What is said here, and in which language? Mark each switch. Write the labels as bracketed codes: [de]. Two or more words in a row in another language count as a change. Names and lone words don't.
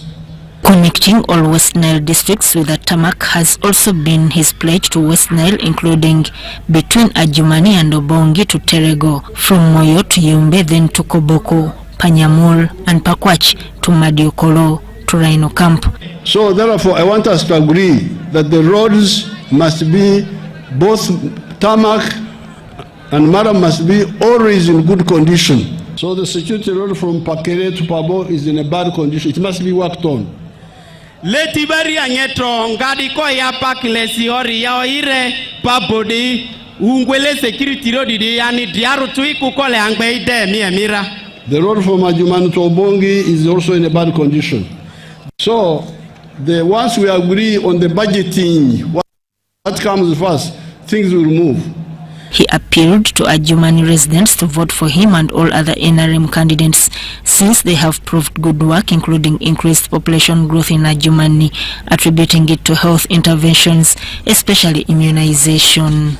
[en] Connecting all West Nile districts with a tarmac has also been his pledge to West Nile, including between Adjumani and Obongi to Terego, from Moyo to Yumbe, then to Koboko, Panyamul, and Pakwach to Madiokolo to Rhino Camp. So therefore, I want us to agree that the roads must be both tarmac and Mara must be always in good condition. So the security road from Pakere to Pabo is in a bad condition. It must be worked on. [mhi] Letibari anyeto ngadi ko ya pakilesi ori ya ire pabodi ungwele security road di yani diaru tuiku kole angbe ide mi emira. [en] The road from Adjumani to Obongi is also in a bad condition. So once we agree on the budgeting, what comes first, things will move. He appealed to Adjumani residents to vote for him and all other NRM candidates since they have proved good work, including increased population growth in Adjumani, attributing it to health interventions, especially immunization.